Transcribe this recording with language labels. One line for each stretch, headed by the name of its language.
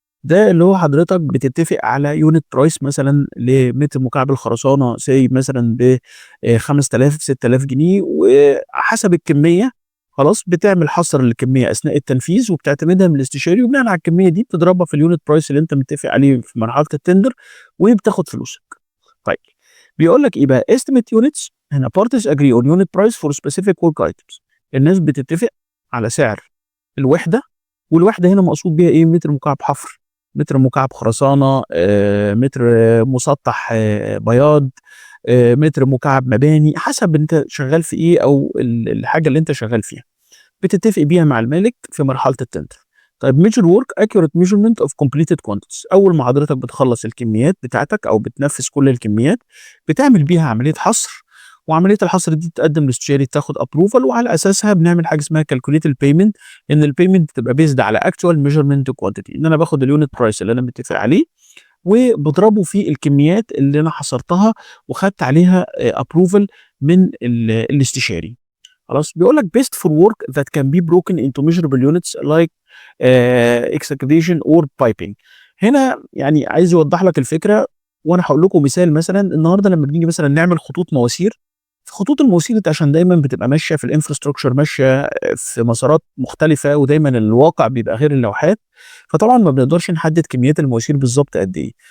Arabic: ده اللي هو حضرتك بتتفق على unit price مثلًا لمتر مكعب الخرسانة say مثلًا ب5000 6000 جنيه، وحسب الكمية خلاص بتعمل حصر للكمية أثناء التنفيذ، وبتعتمدها من الاستشاري، وبناءً على الكمية دي بتضربها في الunit price اللي أنت متفق عليه في مرحلة الtender وبتاخد فلوسك.
English: طيب بيقول لك إيه بقى estimate units
Arabic: هنا
English: parties agree on unit price for specific work items.
Arabic: الناس بتتفق على سعر الوحدة، والوحدة هنا مقصود بيها إيه؟ متر مكعب حفر، متر مكعب خرسانة، متر مسطح بياض، متر مكعب مباني، حسب أنت شغال في إيه أو الحاجة اللي أنت شغال فيها. بتتفق بيها مع المالك في مرحلة الtender.
English: طيب measure work accurate measurement of completed quantities.
Arabic: أول ما حضرتك بتخلّص الكميات بتاعتك أو بتنفّذ كل الكميات، بتعمل بيها عملية حصر، وعملية الحصر دي تتقدم للاستشاري تاخد approval، وعلى أساسها بنعمل حاجة اسمها calculate الpayment.
English: إن الpayment
Arabic: بتبقى
English: based على actual measurement quantity.
Arabic: إن أنا باخد الunit price اللي أنا متفق عليه، وباضربه في الكميات اللي أنا حصرتها وخدت عليها approval من الاستشاري. خلاص بيقول لك
English: best for work that can be broken into measurable units like excavation or piping.
Arabic: هنا يعني عايز يوضح لك الفكرة، وأنا هاقول لكم مثال. مثلًا النهارده لمّا بنيجي مثلًا نعمل خطوط مواسير، خطوط المواسير أنت عشان دايمًا بتبقى ماشية في الinfrastructure ماشية في مسارات مختلفة، ودايمًا الواقع بيبقى غير اللوحات، فطبعًا ما بنقدرش نحدد كميات المواسير بالضبط قد إيه.